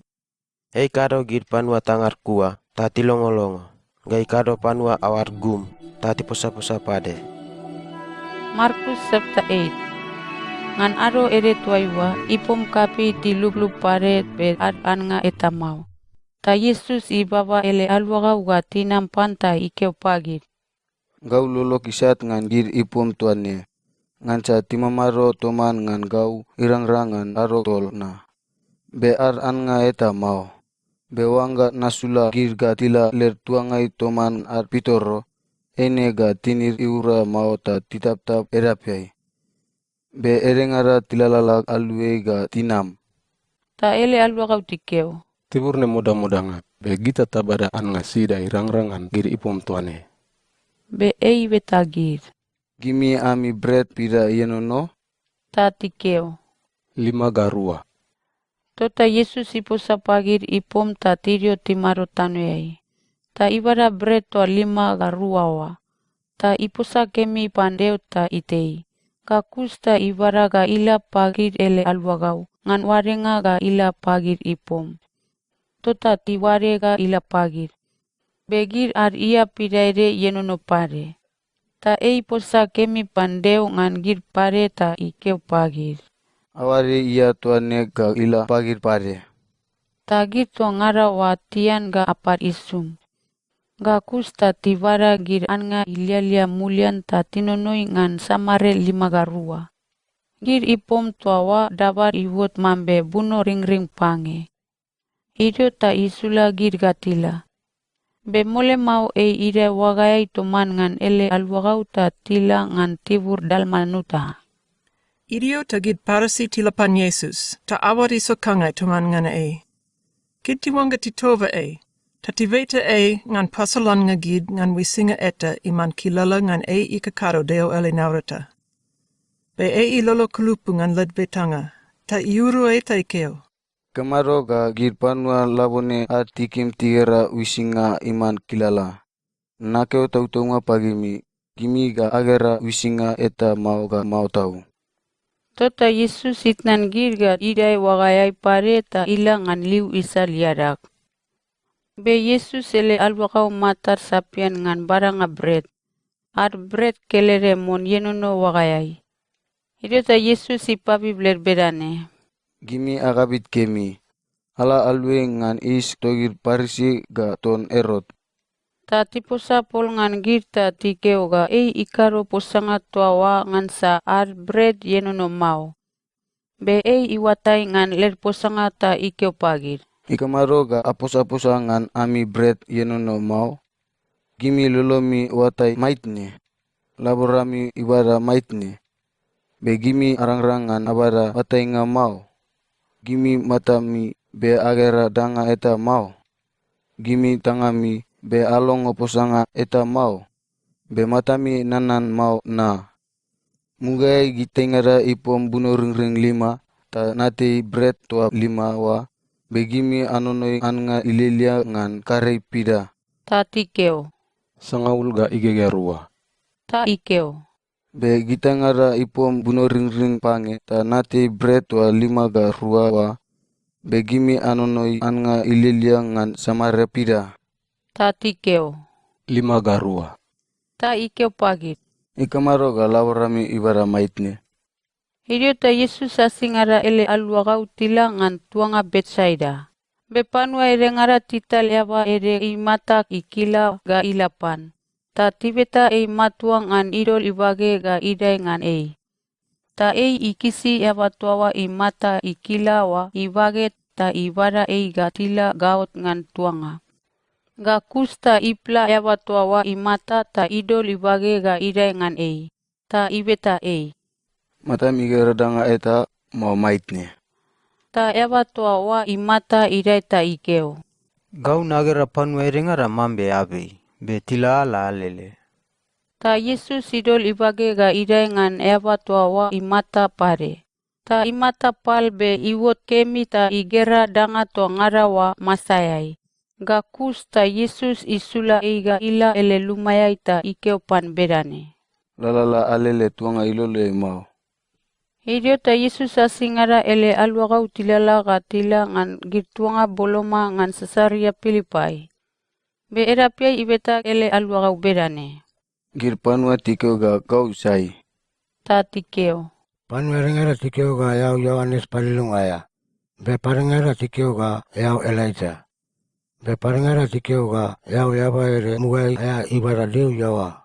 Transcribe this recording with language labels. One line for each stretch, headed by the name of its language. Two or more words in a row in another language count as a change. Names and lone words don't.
Mbula: Ei kado gid panua tangar kua, tati longo-longo. Gai kado panua awar gum, tati posa-posa pade. Markus chapter 8. Ngan aro ere tuaiwa, ipom kapi ti lup-lup pare be an nga etamau. Ta Yesus ibaba ele alwagau ga tinam panta ikeu pagir. Gau lolo kisat ngan gir ipom tuanne. Ngan sa timamaro toman ngan gau irang-rangan aro tol na. Be an nga eta mau. Be wangga nasula gir ga tila ler tuangai toman pitoro. Ene ga tinir iura mau ta titap-tap erapiai. Be erengara tilalala alue ga tinam. Ta ele alwagau tikeu. Tibur ne muda-mudanga, be gita tabada an nga sida irang-rangan gir ipom tuane. Be ei betagir. Gimi ami bread pida yenono. Ta tikeu. 5 garua. Tota Yesus iposa pagir ipom ta tirio timaro tanuai. Ta ibara bread toa 5 garua wa. Ta iposa kemi pandeu ta itei. Kakus ta ibara ga ila pagir ele alwagau. Ngan warenga ga ila pagir ipom. Tota tiware ga ila pagir. Begir ar ia pidaire yenono pare. Ta ei posa kemi pandeu ngan gir pare ta ikeu pagir. Awari ia tuane ga ila pagir pare. Ta gir tua ngara wa tian ga apar isum. Ga kus ta tiwara gir an nga ilia-lia mulian ta tinonoi ngan samare 5 garua. Gir ipom tua wa dabar iwot mambe buno ring-ring pange. Idio ta isula gir gatila. Be mole mau ire wagayai toman ngan ele alwagau ta tila ngan tibur dalmanuta. Idio ta gid parasi tila pan Yesus, ta awari sokangai toman ngan Gid tiwanga titova ta tiveta ngan pasalan nga gid ngan wisinga eta iman kilala ngan ikakaro deo ele naurata. Be ilolo kulupu ngan ledbetanga, ta iuru ta ikeo. Kemaro ga gir panua labone atikim tigera wisinga iman kilala. Nakeo tau-taunga pagimi, gimi ga agera wisinga eta mau ga mau tau. Tota Yesus itnan gir ga idai wagayai pare ta ilangan liu isa liarak. Be Yesus ele alwakau matar sapian ngan baranga bread. Ar bread kelere mon yenono wagayai. Idio ta Yesus ipapi bler bedane. Gimi agabit kemi. Ala alwe ngan is togir parisi ga ton erot. Ta tiposa pol ngan gir ta tikeo ga ikaro posanga tuawa ngan sa ar bread yenono mau. Be iwatai ngan ler posanga ta ikeo pagir. Ikamaro ga apos-aposa ngan ami bread yenono mau. Gimi lolomi watai maitne. Laborami ibara maitne. Be gimi arang-rangan abara watai nga mau. Gimi matami be agera danga eta mau. Gimi tangami be alongo posanga eta mau. Be matami nanan mau na. Mugai gitengara ipom buno ring-ring 5, ta nati bread tua 5 wa. Be gimi anonoi an nga ililia ngan karei pida. Ta tikeo. Sangaul ga igegerua. Ta ikeo. Be gitangara ipom buno ring-ring pange ta nati bread tua 5 ga rua wa. Be gimi anonoi an nga ililia ngan samare pida. Ta tikeo. 5 garua. Ta ikeo pagit. Ikamaro ga lawarami ibara maitne. Idio ta Yesus asingara ele alwagau tila ngan tuanga Betsaida. Be panua erengara tital eba ere imata ikila ga ilapan. Ta tibeta matuang ngan idol ibage ga idai ngan Ta ikisi eba tuawa imata ikila wa ibage ta ibara ga tila gaot ngan tuanga. Ga kusta ipla eba tuawa imata ta idol ibage ga idai ngan Ta ibeta Mata migera danga eta mau maitne. Ta eba tuawa imata idai ta ikeo. Gau nagera panua erengara mambe abe. Be tila ala alele. Ta Yesus idol ibage ga idai ngan eba tuawa imata pare. Ta imata pal be iwot kemi ta igera danga to ngarawa masayai. Ga kus ta Yesus isula ga ila ele lumayai ta ikeo pan bedane. Lalala alele tuanga ilole mau. Idio ta Yesus asingara ele aluagau tilala ka tila ngan girtuanga boloma ngan Cesaria Filipai. Be era piai ibeta ele aluagau berane. Gir panua tikeo ga kau sai. Ta tikeo. Panua ringara tikeo ga yau Yohanes palilung aya. Be parengara tikeo ga yau Elijah. Be parengara tikeo ga yau yaba ere mugai aya ibara deu yawa.